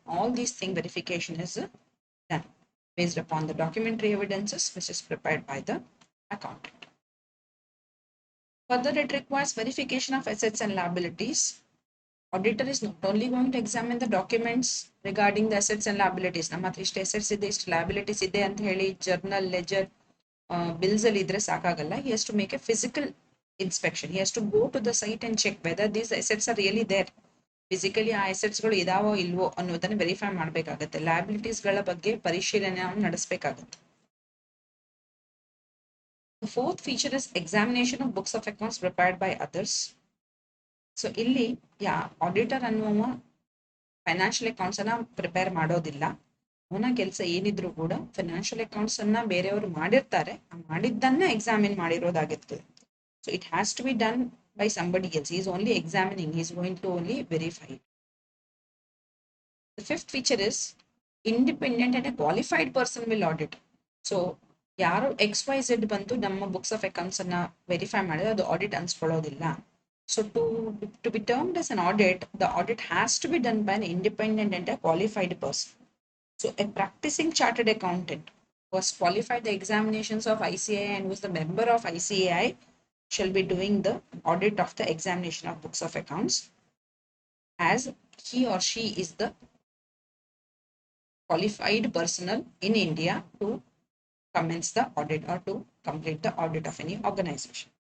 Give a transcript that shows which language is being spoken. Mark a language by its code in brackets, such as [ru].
[en] All these things verification is done based upon the documentary evidences which is prepared by the accountant. Further, it requires verification of assets and liabilities. Auditor is not only going to examine the documents regarding the assets and liabilities. [kn] ನಮ್ಮ ಹತ್ರ ಇಷ್ಟು assets ಇದೆ, ಇಷ್ಟು liabilities ಇದೆ ಅಂತ ಹೇಳಿ journal, ledger, bills ಅಲ್ಲಿ ಇದ್ರೆ ಸಾಕಾಗಲ್ಲ. [en] He has to make a physical inspection. He has to go to the site and check whether these assets are really there. [kn] Physically ಆ ಅಸೆಟ್ಸ್ಗಳು ಇದಾವೋ ಇಲ್ವೋ ಅನ್ನೋದನ್ನ ವೆರಿಫೈ ಮಾಡಬೇಕಾಗತ್ತೆ. ಲಯಬಿಲಿಟೀಸ್ಗಳ ಬಗ್ಗೆ ಪರಿಶೀಲನೆಯನ್ನು ನಡೆಸಬೇಕಾಗುತ್ತೆ. [en] The fourth feature is examination of books of accounts prepared by others. [kn] So ಇಲ್ಲಿ auditor ಅನ್ನುವ financial accounts ಅನ್ನ prepare ಮಾಡೋದಿಲ್ಲ. ಅವನ ಕೆಲಸ ಏನಿದ್ರು ಕೂಡ ಫೈನಾನ್ಷಿಯಲ್ ಅಕೌಂಟ್ಸ್ ಅನ್ನ ಬೇರೆಯವರು ಮಾಡಿರ್ತಾರೆ, ಮಾಡಿದ್ದನ್ನ examine ಮಾಡಿರೋದಾಗಿರ್ತದೆ. [en] So it has to be done by somebody else. He is only examining, he is going to only verify it. The fifth feature is independent and a qualified person will audit. [kn] So ಯಾರು XYZ ಬಂದು ನಮ್ಮ books of accounts ಅನ್ನ verify ಮಾಡಿದ್ರೆ ಅದು audit ಅನ್ಸ್ಕೊಳ್ಳೋದಿಲ್ಲ. [en] So to be termed as an audit, the audit has to be done by an independent and a qualified person. So a practicing chartered accountant who has qualified the examinations of ICAI and was the member of ICAI shall be doing the audit of the examination of books of accounts, as he or she is the qualified personnel in India to commence the audit or to complete the audit of any organization.